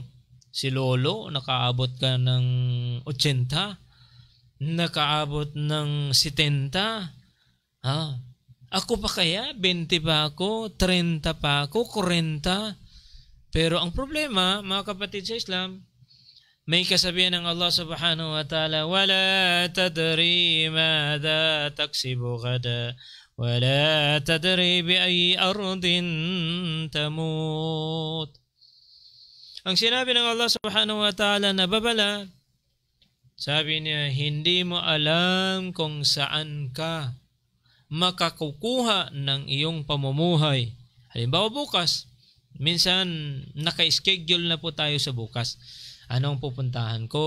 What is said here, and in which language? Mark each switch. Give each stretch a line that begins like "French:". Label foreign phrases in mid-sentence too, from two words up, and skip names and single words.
Filipino: Si Lolo, nakaabot ka ng 80, nakaabot ng 70. Ako pa kaya? 20 pa ako? 30 pa ako? 40? Pero ang problema, mga kapatid sa Islam, May kasabihan ng Allah
Arabic: سبحانه وتعالى, ولا تدري ماذا تكسب غدا ولا تدري بأي أرض تموت.
Filipino: Ang sinabi ng Allah
Arabic: سبحانه وتعالى
Filipino: na babala, sabi niya, hindi mo alam kung saan ka makakukuha ng iyong pamumuhay. Halimbawa bukas, minsan naka-schedule na po tayo sa bukas. Anong pupuntahan ko?